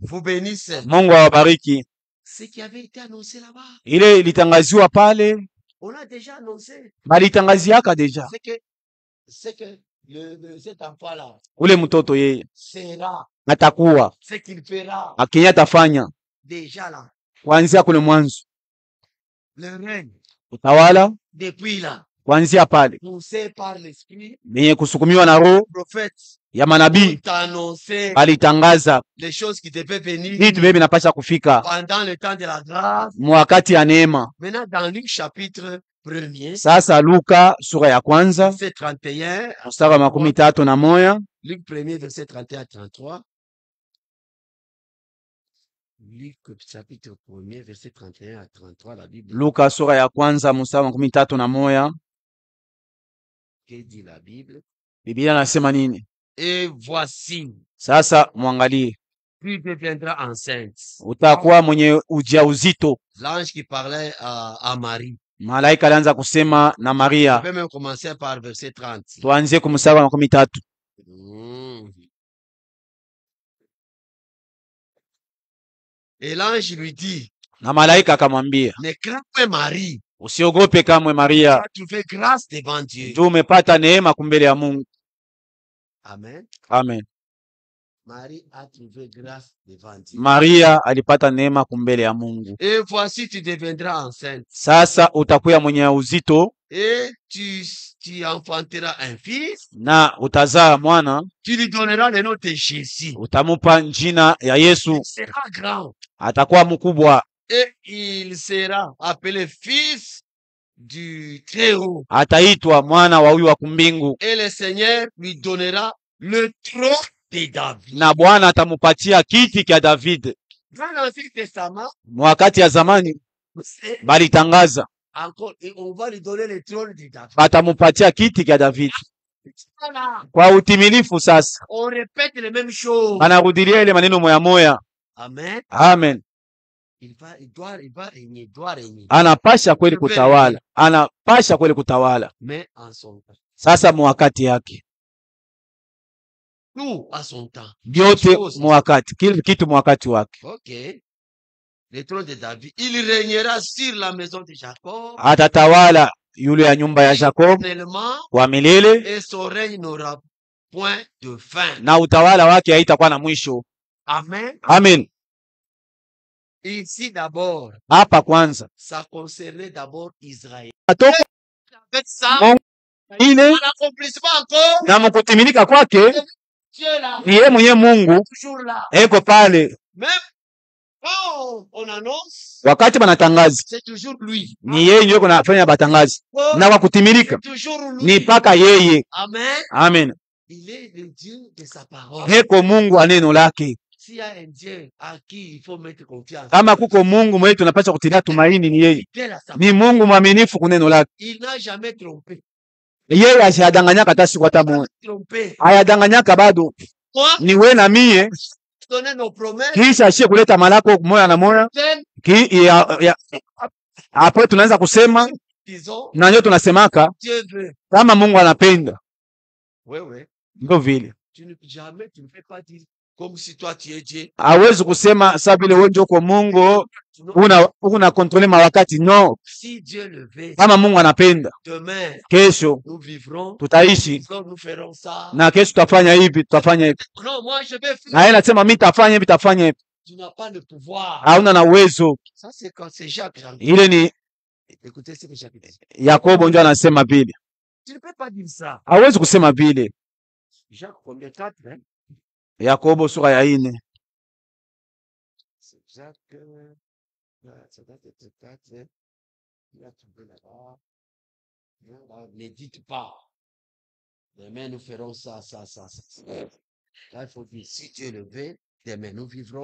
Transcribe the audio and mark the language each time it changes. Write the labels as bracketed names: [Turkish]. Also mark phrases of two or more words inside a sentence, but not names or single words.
[French] Vous bénisse. [Swahili] Mungu awabariki. [French] Ce qui avait été annoncé là-bas, [Swahili] Ile ilitangaziwa pale, [French] on l'a déjà annoncé. [Swahili] balitangaziaka deja. [French] C'est que cet enfant-là [Swahili] Ule mtoto yeye [French] sera [Swahili] atakuwa [French] ce qu'il fera [Swahili] akenya atafanya [French] déjà là. [Swahili] kuanzia kule mwanzo, [French] Le règne, [Swahili] utawala [French] depuis là, [Swahili] kuanzia pale, [French] poussé par l'esprit, [Swahili] benye kusukumiwa na roho [French] prophète, [Swahili] ya manabii [French] ont annoncé [Swahili] alitangaza [French] les choses qui devaient venir [Swahili] vitu vile vinapasha kufika [French] pendant le temps de la grâce. [Swahili] mwakati ya neema. [French] Maintenant, dans Luc chapitre 1er, [Swahili] Sasa Luka sura ya kwanza [French] verset 31, [Swahili] mstari wa 31, [French] Luc 1er, verset 31 à 33. Luc chapitre 1er, verset 31 à 33, la Bible. [Swahili] Luka sura ya kwanza mstari wa 13. [French] Que dit la Bible? [Swahili] Biblia nasema nini? [French] Et voici, [Swahili] Sasa mwangalie, [French] tu deviendras enceinte. [Swahili] utakuwa mwenye ujauzito. [French] L'ange qui parlait à Marie. [Swahili] Malaika alianza kusema na [French] On [Swahili] Maria. [French] peut même commencer par verset 30. [Swahili] Tuanzie kumstari wa 13. [French] Et l'ange lui dit, [Swahili] Na malaika akamwambia, [French] ne crains pas Marie, [Swahili] usiogope kamwe [French] tu [Swahili] Maria, [French] as trouvé grâce devant Dieu. [Swahili] juu umepata neema kumbele ya Mungu. [French] Amen. [Swahili] Amen. [French] Marie a trouvé grâce devant Dieu. [Swahili] Maria alipata neema kumbele ya Mungu. [French] Et voici, tu deviendras enceinte. [Swahili] Sasa utakuwa mwenye uzito [French] Et tu enfanteras un fils. [Swahili] na utazaa mwana, [French] Tu lui donneras le nom de Jésus. [Swahili] utamupa jina ya Yesu. [French] Il sera grand. [Swahili] Atakuwa mkubwa, [French] Et il sera appelé fils du Très-Haut. [Swahili] ataitwa mwana wa huyu wa kumbingu, [French] Et le Seigneur lui donnera le trône de David. [Swahili] na Bwana atamupatia kiti kya David. [French] Dans l'Ancien Testament, [Swahili] Wakati ya zamani [French] c'est [Swahili] balitangaza [French] encore, et on va lui donner le trône de David. [Swahili] batamupatia kiti kya David [French] Voilà. [Swahili] kwa utimilifu. Sasa [French] On répète les mêmes choses. [Swahili] anarudilia ile maneno moya moya. [French] Amen. [Swahili] Amen. [French] Il doit régner. [Swahili] Anapasha kweli kutawala, anapasha kweli kutawala. [French] Mais en son temps. [Swahili] Sasa mwakati yake, [French] Tout à son temps. [Swahili] vyote mwakati, kila kitu mwakati wake. [French] Ok. Le trône de David. Il régnera sur la maison de Jacob. [Swahili] Atatawala yule ya nyumba ya Jacob [French] Éternellement, [Swahili] kwa milele, [French] et son règne n'aura point de fin. [Swahili] na utawala wake haitakuwa na mwisho. [French] Amen. [Swahili] Amen. [French] Ici d'abord, [Swahili] Hapa kwanza [French] ça concernait d'abord Israël. [Swahili] atoka [French] Avec ça, [Swahili] Mungu ile [French] un accomplissement encore, [Swahili] na mkutimilika kwake [French] Dieu est là, [Swahili] ni yeye mwenye Mungu [French] toujours là. [Swahili] eko pale. [French] Même quand on annonce, [Swahili] Wakati banatangaza [French] c'est toujours lui. [Swahili] ni yeye ndio kunafanya batangazi, [French] Oh, [Swahili] na kwa kutimilika [French] c'est toujours [Swahili] ni [French] lui. [Swahili] mpaka yeye. [French] Amen. [Swahili] Amen. [French] Il est le Dieu de sa parole. [Swahili] Heko Mungu wa neno lake. [French] S'il y a un Dieu à qui il faut mettre confiance, [Swahili] Kama kuko Mungu mwetu tunapaswa kutilia tumaini, ni yeye. [French] fidèle à sa [Swahili] Ni Mungu mwaminifu kuneno lake. [French] il n'a jamais trompé. [Swahili] Yeye asiyadanganyaka hata siku hata moja, [French] Trompé. [Swahili] hayadanganyaka bado. [French] Moi, [Swahili] Ni we na mie, [French] donner nos promesses, [Swahili] kisha ashie kuleta malako moya na moya hapo tunaanza kusema [French] disons, [Swahili] na ndio tunasemaka [French] Dieu veut. [Swahili] kama Mungu anapenda, [French] Oui, oui. [Swahili] ndio vile. [French] Jamais tu ne peux pas dire comme si toi tu es Dieu. [Swahili] Hawezi kusema saa vile wewe ndio uko Mungu [French] Non. [Swahili] una kontrole mawakati. [French] No, Si Dieu le veut, [Swahili] kama Mungu anapenda, [French] demain, [Swahili] kesho [French] nous vivrons, [Swahili] tutaishi [French] nous ferons ça. [Swahili] na kesho tutafanya hivi, tutafanya hivi. [French] Non, moi je vais [Swahili] Na yeye [French] faire. [Swahili] anasema mimi tafanya hivi, tafanya hivi. [French] Tu n'as pas le pouvoir. [Swahili] Hauna na uwezo. [French] Ça, c'est quand c'est Jacques. [Swahili] Ile ni [French] Écoutez ce que Jacques dit. [Swahili] Yakobo ndio anasema vile. [French] Tu ne peux pas dire ça. [Swahili] Hawezi kusema vile. [French] Jacques, combien 4, hein? [Swahili] Yakobo sura ya 4. [French] C'est Jacques. Ça date de 4. Il a trouvé là-bas. Ne dites pas. Demain, nous ferons ça. Là, il faut dire, si Dieu le veut, demain, nous vivrons.